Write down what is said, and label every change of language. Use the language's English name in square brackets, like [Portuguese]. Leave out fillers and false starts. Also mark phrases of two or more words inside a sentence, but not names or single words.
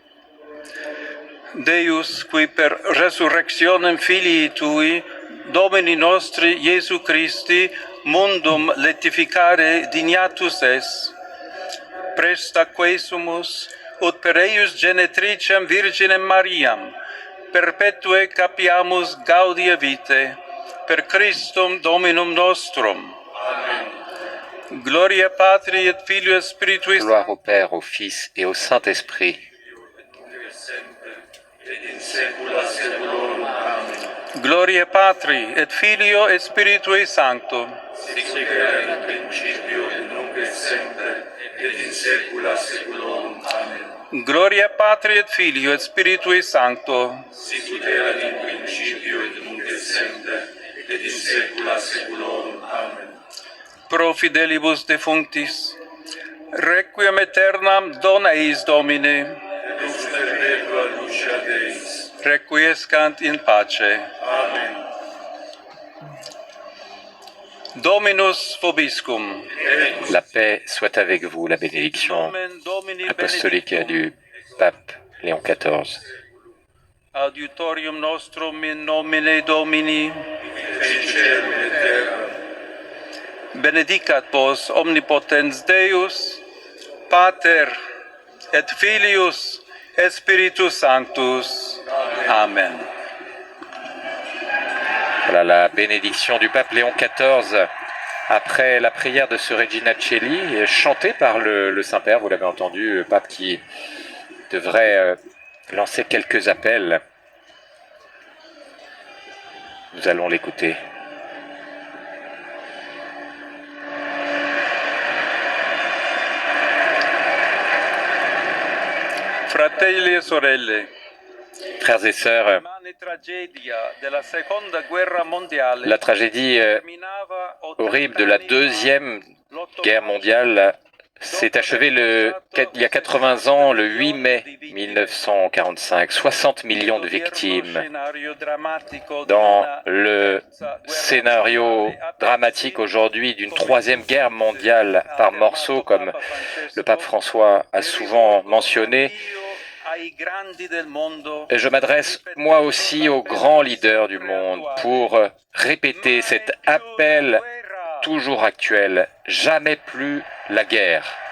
[Latin] Deus, qui per resurrectionem Filii Tui, Domini nostri Iesu Christi, mundum letificare dignatus es, presta quesumus, ut per eius genetricem Virginem Mariam, perpetue capiamus gaudia vitae, per Christum Dominum nostrum. Amen. Gloria Patri et Filio et Spiritui [French] Gloire au Père, au Fils et au Saint-Esprit. [Latin] Et in saecula saeculorum. Amen. Gloria Patri et Filio et Spiritui Sancto. Sic erat in principio et nunc et semper et in saecula saeculorum. Amen. Gloria Patri et Filio et Spiritui Sancto. Sic erat in principio et nunc et semper et in saecula saeculorum. Amen. Pro fidelibus defunctis, requiem aeternam dona eis Domine, Et lux perpetua lucia Deis. requiescant in pace. Amen. Dominus vobiscum. [French] La paix soit avec vous, la bénédiction [Latin] Nomen Domini [French] apostolique [Latin] benedictum. [French] du pape Léon XIV. [Latin] Adiutorium nostrum in nomine Domini. Et cielo et terra. Benedicat vos omnipotens Deus, Pater et Filius et Spiritus Sanctus. Amen. [French] Voilà la bénédiction du pape Léon XIV après la prière de ce Regina Coeli, chantée par le Saint-Père, vous l'avez entendu, le pape qui devrait lancer quelques appels. Nous allons l'écouter. [Italian] Fratelli e sorelle, [French] Frères et sœurs, [Italian] l'immane tragedia della seconda guerra mondiale [French] la tragédie [Italian] terminava [French] horrible de la Deuxième Guerre mondiale s'est achevée il y a 80 ans, le 8 mai 1945. 60 millions de victimes. Dans le scénario dramatique aujourd'hui d'une troisième guerre mondiale par morceaux, comme le pape François a souvent mentionné, je m'adresse moi aussi aux grands leaders du monde pour répéter cet appel toujours actuel, jamais plus la guerre.